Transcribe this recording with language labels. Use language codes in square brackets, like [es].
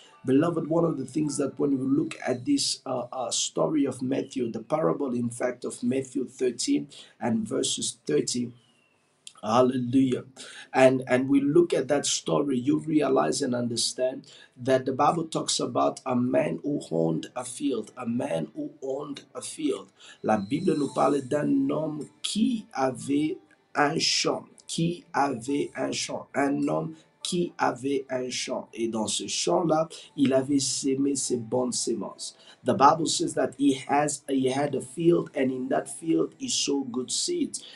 [en] Beloved, one of the things that when we look at this story of Matthew, the parable, in fact, of Matthew 13 and verses 30, Hallelujah. And we look at that story, you realize and understand that the Bible talks about a man who owned a field, a man who owned a field. [fr] La Bible nous parle d'un homme qui avait un champ, un homme qui avait un champ. Et dans ce champ-là, il avait sémé ses bonnes semences. [en] The Bible says that he had a field, and in that field he sowed good seeds.